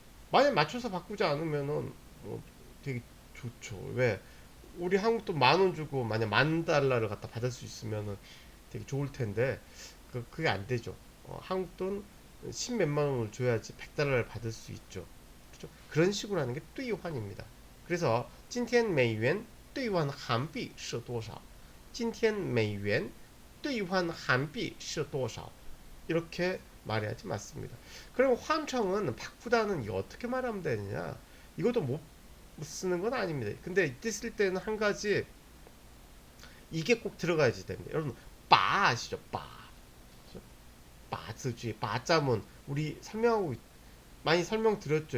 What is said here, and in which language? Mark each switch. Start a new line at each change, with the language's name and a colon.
Korean: 만약 맞춰서 바꾸지 않으면은 되게 좋죠. 왜? 우리 한국 돈 10,000원 주고 만약 10,000달러를 갖다 받을 수 있으면은 되게 좋을 텐데 그게 안 되죠. 한국 돈 10 몇만 원을 줘야지 100달러를 받을 수 있죠. 그렇죠? 그런 식으로 하는 게 뚜이환입니다.
Chinese: 그래서 今天美元兑换韩币是多少? 今天美元兑换韩币是多少?
Korean: 이렇게 말해야지 맞습니다. 그럼 환청은 바꾸다는 이거 어떻게 말하면 되느냐? 이것도 못 쓰는 건 아닙니다. 근데 이때 쓸 때는 한 가지 이게 꼭 들어가야지 됩니다. 여러분 바 아시죠? 바. 바즈쥐, 바자문 우리 많이 설명드렸죠.